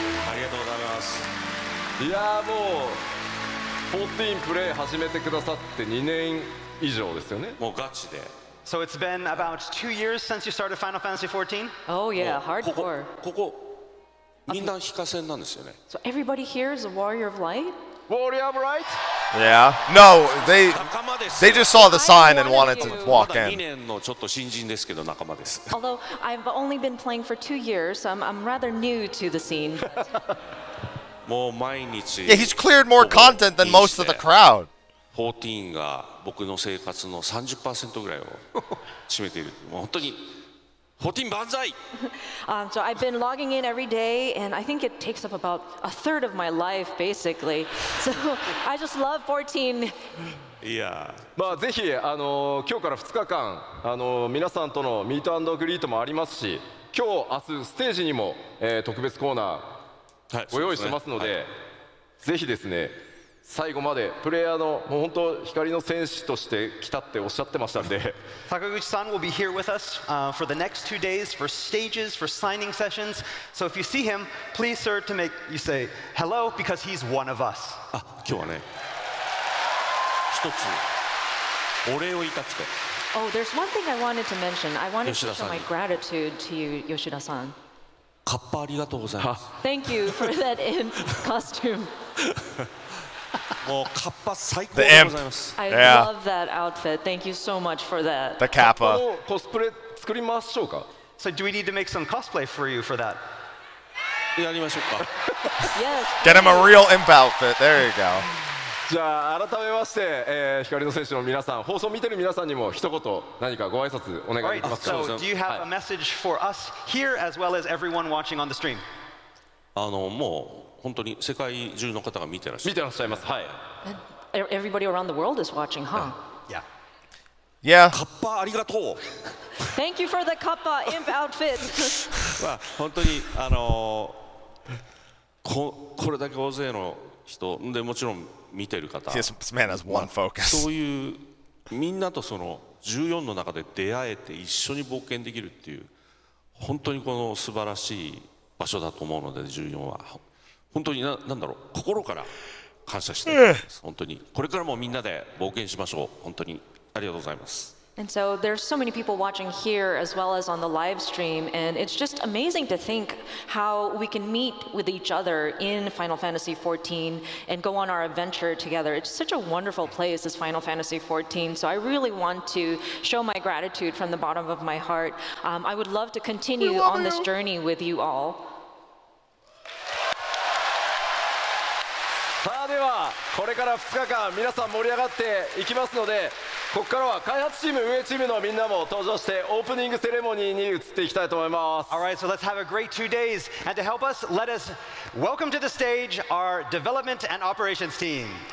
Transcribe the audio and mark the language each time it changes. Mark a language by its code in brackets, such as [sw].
[ja] ありがとうございます。いやもう14プレイ始めてくださって2年以上ですよね。もうガチで。 [en] So it's been about 2 years since you started Final Fantasy XIV? Oh yeah, hardcore. [ja] ここみんな非化戦なんですよね。 [en] So everybody here is a warrior of light? Warrior of Light? Yeah. No, they just saw the sign and wanted to walk [ja] 2 [en] in. [ja] 年のちょっと新人ですけど仲間です。 [en] Although I've only been playing for 2 years, so I'm rather new to the scene. [ja] もう毎日。 [en] Yeah, he's cleared more content than most of the crowd. [ja] 14が僕の生活の 30% ぐらいを占めている。もう本当に14万歳。 [en] So I've been logging in every day, and I think it takes up about a third of my life, basically. So I just love 14. [ja] いや。まあぜひ今日から2日間皆さんとのミート&グリートもありますし、今日明日ステージにも、特別コーナーご用意してますので、ぜひですね。最後までプレイヤーのもう本当光の戦士として来たっておっしゃってましたんで。 [en] Sakaguchi-san will be here with us for the next 2 days for stages, for signing sessions. So if you see him, please, sir, to make you say hello because he's one of us. [ja] あ、今日はね、一つお礼を言いたくて。 [en] Oh, there's one thing I wanted to mention. I wanted to show my gratitude to you, Yoshida-san. [ja] カッパありがとうございます。 [en] Thank you for that costume. [ja] もうカッパ最高でございます。 [en] I love that outfit. Thank you so much for that. The kappa. [ja] コスプレ作りましょうか。 [en] So do we need to make some cosplay for you for that? [ja] やりましょうか。 [en] Yes. Get him a real imp outfit. There you go. [ja] じゃあ改めまして、光の戦士の皆さん、放送を見てる皆さんにも一言何かご挨拶お願いできますか。 [en] So do you have a message for us here as well as everyone watching on the stream? [ja] もう本当に世界中の方が見てらっしゃる。見てらっしゃいます。はい。 [en] Everybody around the world is watching, huh? Yeah. [ja] カッパありがとう。 [en] Thank you for the kappa imp outfit. [ja] まあ本当にこれだけ大勢の人でもちろん見てる方。 [en] This man has one focus. [ja] そういうみんなとその14の中で出会えて一緒に冒険できるっていう本当にこの素晴らしい場所だと思うので14は本当になんだろう心から感謝したいと思います。本当にこれからもみんなで冒険しましょう。本当にありがとうございます。 [en] And so there's so many people watching here as well as on the live stream, and it's just amazing to think how we can meet with each other in Final Fantasy XIV and go on our adventure together. It's such a wonderful place, this Final Fantasy XIV, so I really want to show my gratitude from the bottom of my heart. I would love to continue on this journey with you all. [ja] さあではこれから2日間皆さん盛り上がっていきますので、ここからは開発チーム運営チームのみんなも登場してオープニングセレモニーに移っていきたいと思います。 [en] Alright, so let's have a great 2 days. And to help us, let us welcome to the stage our development and operations team.